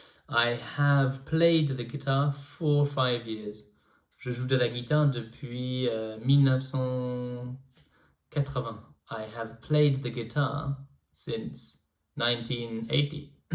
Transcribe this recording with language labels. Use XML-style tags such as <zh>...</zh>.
<en>I have played the guitar for 5 years.</en> <fr>Je joue de la guitare depuis 1980.</fr> <en>I have played the guitar since 1980.</en>